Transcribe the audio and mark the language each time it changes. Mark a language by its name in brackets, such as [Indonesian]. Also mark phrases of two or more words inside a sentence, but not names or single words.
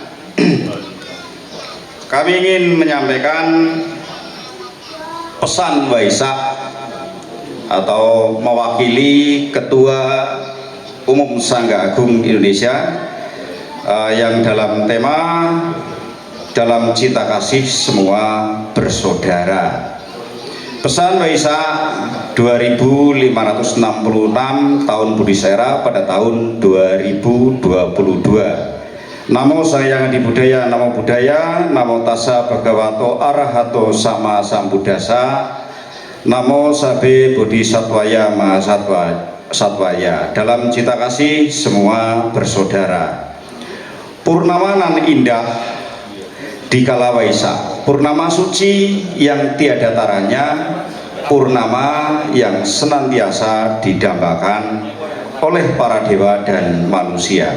[Indonesian] Kami ingin menyampaikan pesan Waisak atau mewakili Ketua Umum Sangga Agung Indonesia yang dalam tema dalam cinta kasih semua bersaudara. Pesan Waisak 2566 tahun Budi Sera pada tahun 2022. [Pali] Namo Sang Hyang Adibudaya, Namo Buddhaya, Namo Tassa Bhagavato Arahato Sama Sambuddhassa, Namo Sabe Bodhisattvaya Mahasattvaya. [Indonesian] Dalam cinta kasih semua bersaudara. Purnama nan indah di kala Waisak, purnama suci yang tiada taranya, purnama yang senantiasa didambakan oleh para dewa dan manusia.